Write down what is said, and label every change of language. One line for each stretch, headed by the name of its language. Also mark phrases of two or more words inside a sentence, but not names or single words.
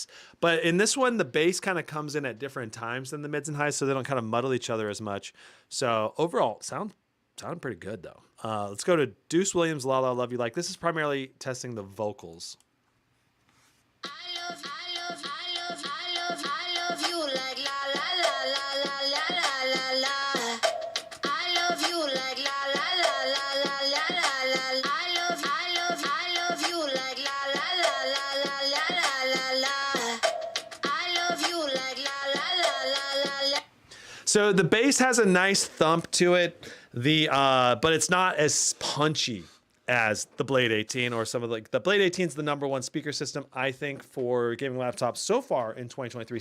English: But in this one, the bass kind of comes in at different times than the mids and highs, so they don't kind of muddle each other as much. So overall, sound pretty good, though. Let's go to Deuce Williams, La La Love You Like. This is primarily testing the vocals. I love you like la la la la la la la la la. I love you like la la la la la la la la. I love you like la la la la la la la la la. I love you like la la la la la la. So the bass has a nice thump to it. But it's not as punchy as the Blade 18 or some of the Blade 18 is the #1 speaker system, I think, for gaming laptops so far in 2023.